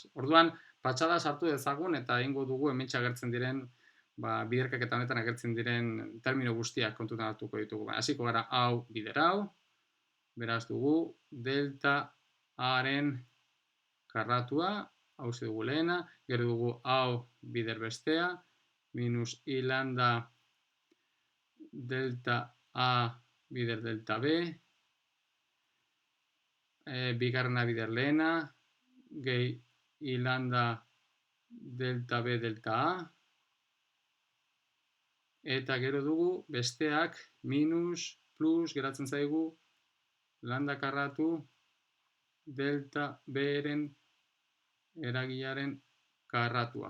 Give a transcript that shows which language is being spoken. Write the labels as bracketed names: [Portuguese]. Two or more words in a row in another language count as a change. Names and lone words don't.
[Basque] Orduan, patxada sartu dezagun eta egingo dugu hementxe agertzen diren, biderkaketa honetan agertzen diren termino guztiak kontutan hartuko ditugu. Hasiko gara hau bider hau, beraz dugu delta A-ren karratua, hau dugu lehena, gero dugu hau bider bestea, minus I lambda delta A bider delta B, bigarrena bider lehena, gehi I lambda delta B delta A, eta gero dugu besteak minus, plus, geratzen zaigu, lambda karratu delta B-ren eragilearen karratua.